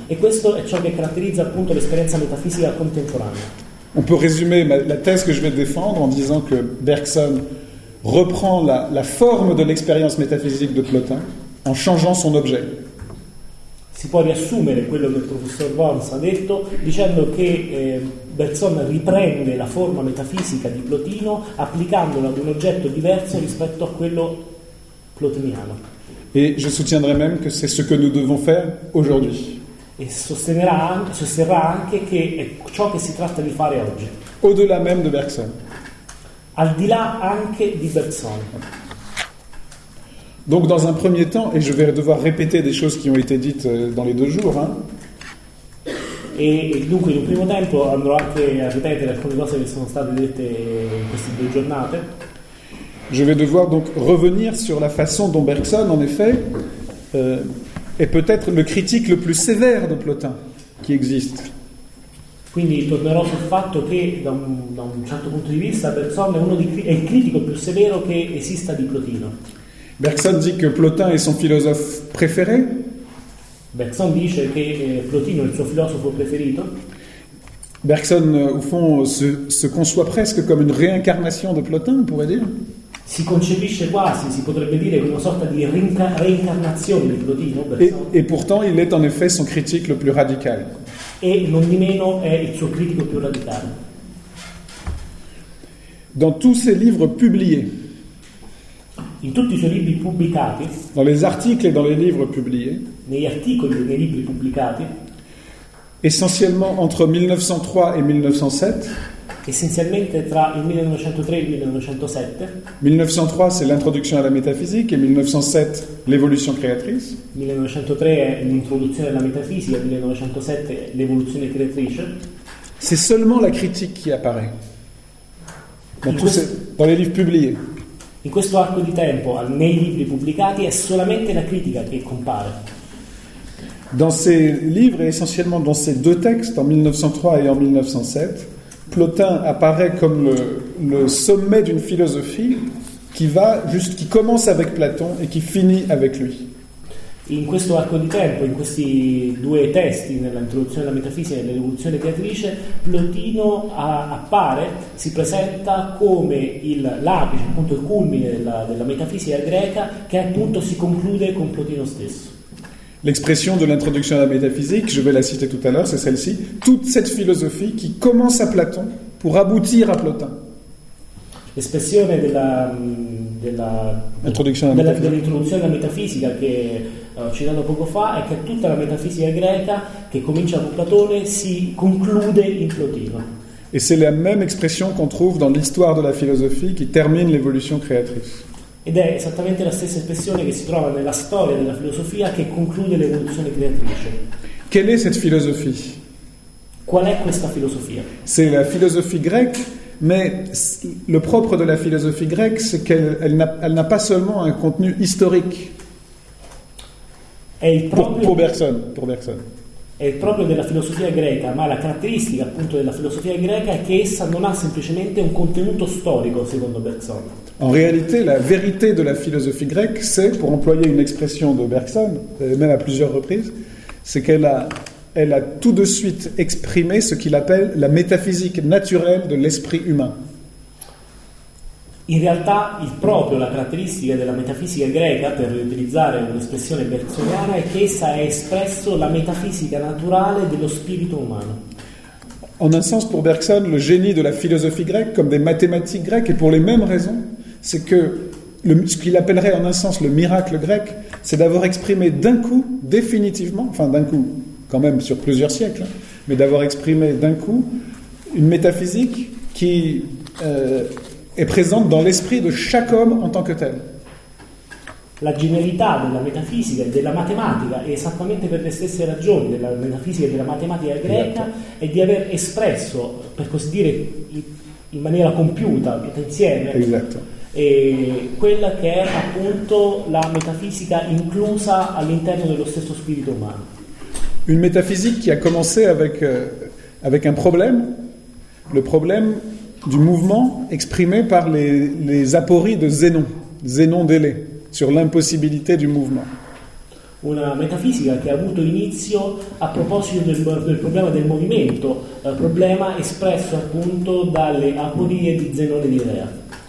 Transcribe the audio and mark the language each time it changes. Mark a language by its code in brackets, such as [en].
[it] E questo è ciò che caratterizza appunto l'esperienza metafisica contemporanea. [fr] On peut résumer la thèse que je vais défendre en disant que Bergson reprend la forme de l'expérience métaphysique de Plotin en changeant son objet. [it] Si può riassumere quello che il professor Vance ha detto dicendo che Bergson riprende la forma metafisica di Plotino applicandola ad un oggetto diverso rispetto a quello plotiniano. [fr] Et je soutiendrai même que c'est ce que nous devons faire aujourd'hui. [it] E sosterrà anche che è ciò che si tratta di fare oggi. [fr] Au-delà même de Bergson. [it] Al di là anche di Bergson. [fr] Donc dans un premier temps, et je vais devoir répéter des choses qui ont été dites dans les deux jours. Hein. [it] E dunque in un primo tempo andrò anche a ripetere alcune cose che sono state dette in queste due giornate. [fr] Je vais devoir donc revenir sur la façon dont Bergson, en effet, est peut-être le critique le plus sévère de Plotin qui existe. [it] Quindi tornerò sul fatto che da un certo punto di vista Bergson è il critico più severo che esista di Plotino. [fr] Bergson dit que Plotin est son philosophe préféré. [it] Bergson dice che Plotino è il suo filosofo preferito. [fr] Bergson, au fond, se conçoit presque comme une réincarnation de Plotin, on pourrait dire. [it] Si concepisce quasi, si potrebbe dire, come una sorta di reincarnazione di Plotino. [fr] Et pourtant, il est en effet son critique le plus radical. [it] E non di meno è il suo critico più radicale. [fr] Dans tous ses livres publiés. [it] In tutti i suoi libri pubblicati. [fr] Dans les articles et dans les livres publiés. [it] Negli articoli e nei libri pubblicati. [fr] Essentiellement entre 1903 et 1907. [it] Essentialmente tra il 1903 e il 1907. [fr] 1903 c'est l'introduction à la métaphysique et 1907 l'évolution créatrice. [it] 1903 è l'introduzione alla metafisica, 1907 l'evoluzione creatrice. [fr] C'est seulement la critique qui apparaît. Dans les livres publiés. [it] In questo arco di tempo, nei libri pubblicati, è solamente la critica che compare. [fr] Dans ces livres, et essentiellement dans ces deux textes, en 1903 et en 1907, Plotin apparaît comme le sommet d'une philosophie qui commence avec Platon et qui finit avec lui. [it] In questo arco di tempo, in questi due testi, nell'introduzione alla metafisica e nell'evoluzione creatrice, Plotino appare, si presenta come l'apice, appunto il culmine della metafisica greca, che appunto si conclude con Plotino stesso. [fr] L'expression de l'introduction à la métaphysique, je vais la citer tout à l'heure, c'est celle-ci. Toute cette philosophie qui commence à Platon pour aboutir à Plotin. L'expression de l'introduction à la métaphysique que j'ai citée [it] poco fa [fr] est que toute la métaphysique grecque qui commence avec Platon [it] si conclude in Plotino. [fr] Et c'est la même expression qu'on trouve dans l'histoire de la philosophie qui termine l'évolution créatrice. [it] Ed è esattamente la stessa espressione che si trova nella storia della filosofia che conclude l'evoluzione creatrice. [fr] Quelle è cette philosophie? [it] Qual è questa filosofia? [fr] C'est la philosophie grecque, mais le propre de la philosophie grecque, c'est qu'elle n'a pas seulement un contenu historique. [it] È il proprio [fr] pour Bergson, pour Bergson. [it] È il proprio della filosofia greca, ma la caratteristica appunto della filosofia greca è che essa non ha semplicemente un contenuto storico, secondo Bergson. [fr] En réalité, la vérité de la philosophie grecque, c'est, pour employer une expression de Bergson, même à plusieurs reprises, c'est qu'elle a tout de suite exprimé ce qu'il appelle la métaphysique naturelle de l'esprit humain. [it] In realtà, la caratteristica della metafisica greca, per utilizzare un'espressione bergsoniana, è che essa ha espresso la metafisica naturale dello spirito umano. [fr] En un sens, pour Bergson, le génie de la philosophie grecque, comme des mathématiques grecques, et pour les mêmes raisons, c'est que ce qu'il appellerait en un sens le miracle grec, c'est d'avoir exprimé d'un coup, définitivement, enfin d'un coup, quand même sur plusieurs siècles, mais d'avoir exprimé d'un coup une métaphysique qui est présente dans l'esprit de chaque homme en tant que tel. [it] La genialità della metafisica e della matematica, è esattamente per le stesse ragioni della metafisica e della matematica greca, è di aver espresso, per così dire, in maniera compiuta, tutta insieme, e quella che è appunto la metafisica inclusa all'interno dello stesso spirito umano. [fr] Une métaphysique qui a commencé avec un problème, le problème du mouvement exprimé par les apories de Zénon d'Élée, sur l'impossibilité du mouvement. [it] Una metafisica che ha avuto inizio a proposito del problema del movimento, problema espresso appunto dalle aporie di Zenone di Elea.